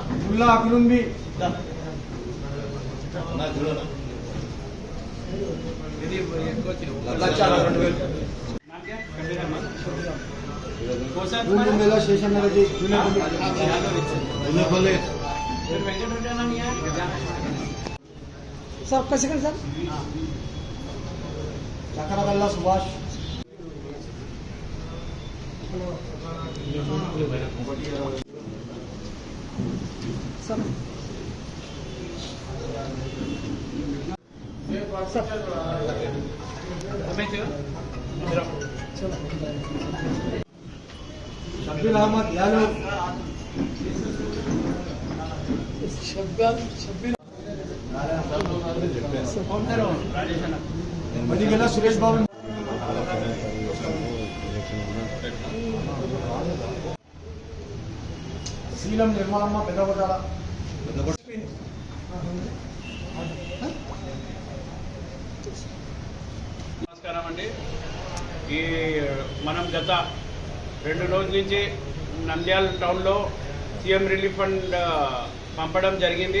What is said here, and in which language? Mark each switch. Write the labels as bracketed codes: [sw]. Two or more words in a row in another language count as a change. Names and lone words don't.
[te] గుల్లా అభినుంది శేషన్న రెడ్డి సార్ ఒక్క సెకండ్ సార్ చక్రగల్ల సుభాష్ సార్ शब्बीर अहमद यादव मदिगेला सुरेश बाबू शीलम निर्मलम्म पेदगोटाला నమస్కారం అండి. ఈ మనం గత 2 రోజుల నుంచి నంద్యాల టౌన్లో సీఎం రిలీఫ్ ఫండ్ పంపడం జరిగింది.